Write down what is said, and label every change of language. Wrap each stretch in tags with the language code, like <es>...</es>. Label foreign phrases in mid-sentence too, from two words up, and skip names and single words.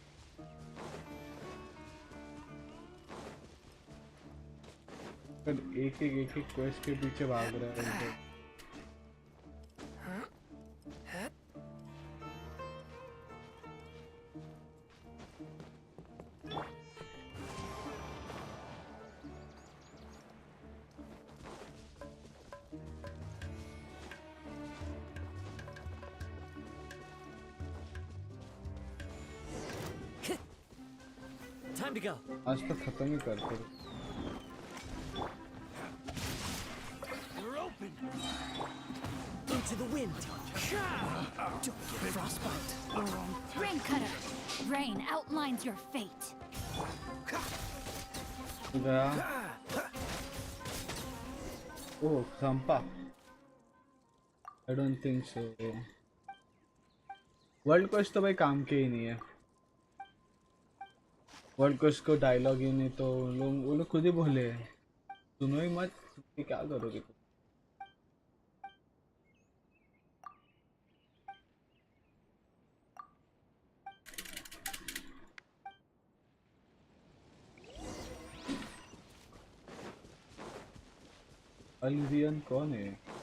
<hi>एक एक क्वेस्ट के पीछे भाग रहा है.</hi> <en>Time to go.</en> <hi>आज तो खत्म ही करते.</hi> <en>You're open. Into the wind. Don't get frostbite. Rain Cutter! Rain outlines your fate.</en> <hi>गया. ओह संपा.</hi> <en>I don't think so. world quest</en> <hi>तो भाई काम के ही नहीं है.</hi> <en>world quest</en> <hi>को डायलॉग ही नहीं तो वो लोग खुद ही बोले सुनो ही मत. कि क्या करोगे तुम. अल्वियन कौन है.</hi>